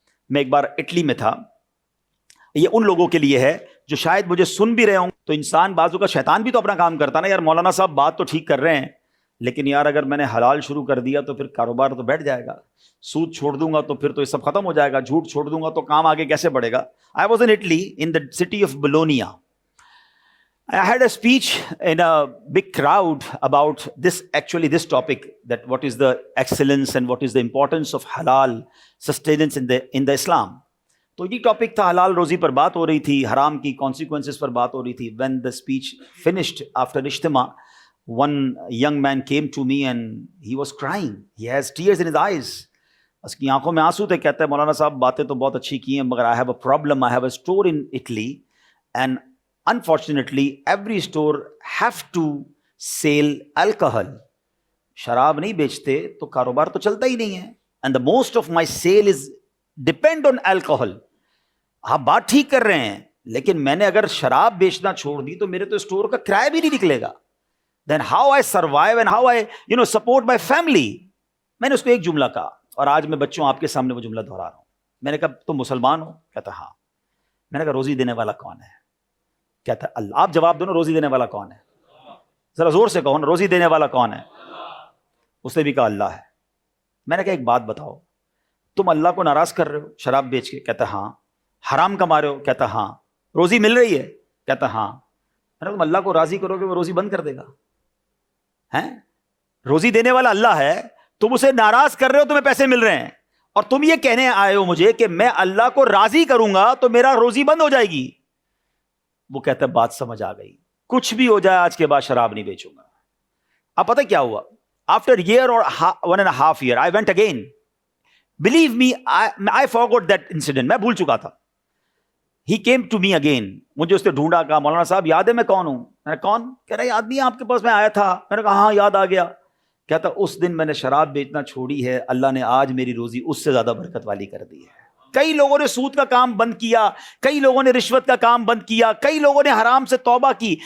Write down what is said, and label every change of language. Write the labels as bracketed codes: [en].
[ur] میں ایک بار اٹلی میں تھا. یہ ان لوگوں کے لیے ہے جو شاید مجھے سن بھی رہے ہوں. تو انسان بازو کا شیطان بھی تو اپنا کام کرتا نا, یار مولانا صاحب بات تو ٹھیک کر رہے ہیں لیکن یار اگر میں نے حلال شروع کر دیا تو پھر کاروبار تو بیٹھ جائے گا, سود چھوڑ دوں گا تو پھر تو یہ سب ختم ہو جائے گا, جھوٹ چھوڑ دوں گا تو کام آگے کیسے بڑھے گا. [en] I was in Italy in the city of Bologna. I had a speech in a big crowd about this topic, that what is the excellence and what is the importance of halal sustenance in the Islam. [ur] تو یہ topic تھا, حلال روزی پر بات ہو رہی تھی, حرام کی کانسیکوینسز پر بات ہو رہی تھی. [en] When the speech finished after اجتماع, one young man came to me and he was crying. He has tears in his eyes. [ur] اس کی آنکھوں میں آنسو تھے. کہتا ہے مولانا صاحب باتیں تو بہت اچھی کی ہیں مگر [en] I have a problem. I have a store in Italy and unfortunately every store have to sell alcohol. [ur] شراب نہیں بیچتے تو کاروبار تو چلتا ہی نہیں ہے. [en] And the most of my sale is depend on alcohol. [ur] آپ بات ٹھیک کر رہے ہیں لیکن میں نے اگر شراب بیچنا چھوڑ دی تو میرے تو اسٹور کا کرایہ بھی نہیں نکلے گا. [en] Then how I survive and how I support my family. [ur] میں نے اس کو ایک جملہ کہا اور آج میں بچوں آپ کے سامنے وہ جملہ دہرا رہا ہوں. میں نے کہا تم مسلمان ہو؟ کہتا ہاں. میں نے کہا روزی دینے والا کون ہے؟ کہتا اللہ. آپ جواب دو نا, روزی دینے والا کون ہے؟ ذرا زور سے کہو نا, روزی دینے والا کون ہے؟ اس نے بھی کہا اللہ ہے. میں نے کہا ایک بات بتاؤ, تم اللہ کو ناراض کر رہے ہو شراب بیچ کے؟ کہتا ہاں. حرام کما رہے ہو؟ کہتا ہاں. روزی مل رہی ہے؟ کہتا ہاں. میں نے تم اللہ کو راضی کرو گے وہ روزی بند کر دے گا؟ ہیں, روزی دینے والا اللہ ہے, تم اسے ناراض کر رہے ہو, تمہیں پیسے مل رہے ہیں اور تم یہ کہنے آئے ہو مجھے کہ میں اللہ کو راضی کروں گا تو میرا روزی بند ہو جائے گی. وہ کہتا ہے بات سمجھ آ گئی, کچھ بھی ہو جائے آج کے بعد شراب نہیں بیچوں گا. اب پتہ کیا ہوا؟ [en] After year or 1.5 years I went again. Believe me, I forgot that incident. [ur] میں بھول چکا تھا. [en] He came to me again. [ur] مجھے اس نے ڈھونڈا, کہا مولانا صاحب یاد ہے میں کون ہوں؟ میں نے کون؟ کہہ رہا یاد نہیں آپ کے پاس میں آیا تھا. میں نے کہا ہاں یاد آ گیا. کہتا اس دن میں نے شراب بیچنا چھوڑی ہے, اللہ نے آج میری روزی اس سے زیادہ برکت والی کر دی ہے. کئی لوگوں نے سود کا کام بند کیا, کئی لوگوں نے رشوت کا کام بند کیا, کئی لوگوں نے حرام سے توبہ کی.